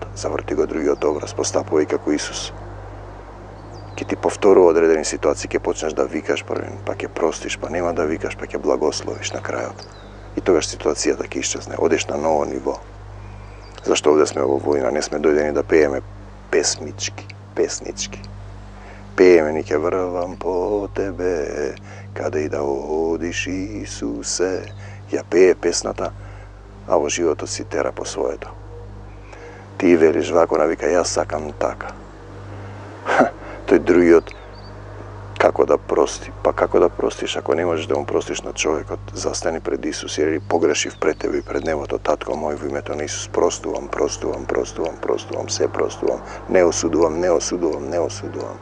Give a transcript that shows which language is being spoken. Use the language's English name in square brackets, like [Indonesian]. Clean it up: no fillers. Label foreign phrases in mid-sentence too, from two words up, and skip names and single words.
[Macedonian] Заврти го другиот образ, постапувај како Исус. Ке ти повторува одредени ситуации, ќе почнеш да викаш првен, па ќе простиш, па нема да викаш, па ќе благословиш на крајот. И тогаш ситуацијата ќе исчезне, одеш на ново ниво. Зашто овде сме во војна, не сме дојдени да пееме песнички. пејем и ќе врвам по тебе, када и да одиш Исусе. Ja peje pesната, а во животот си тера по своето. Ти велиш вако навика, јас сакам така. Тој другиот, како да прости? Па како да простиш ако не можеш да му простиш на човекот? Застани пред Исус и речи, погрешив пред тебе и пред небото, татко мој, во името на Исус, простувам, се простувам, не осудувам, не осудувам.